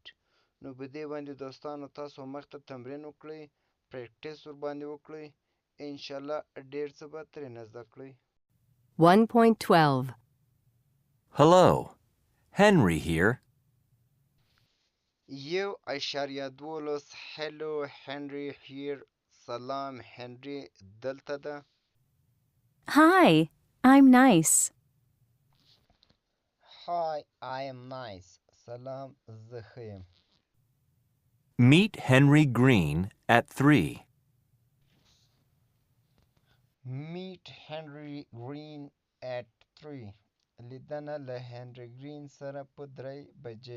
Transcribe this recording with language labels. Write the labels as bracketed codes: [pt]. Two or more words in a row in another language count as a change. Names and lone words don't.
[ps] نو په دې باندې دوستانو تاسو مخته تمرین وکړئ، پریکټیس ورباندې وکړئ، انشاءالله ډیر څه به ترېنه زده کړئ. 1.12 [en] Hello. Henry here. 1.12 Hello Henry here. [ps] سلام هنري دلته ده. [en] Hi, I'm nice. Hi, I am nice. [ps] سلام زه ښه یم. [en] Meet Henry Green at 3. Meet Henry Green at 3. [ps] لیدنه له هنري ګرین سره په 3 بجې.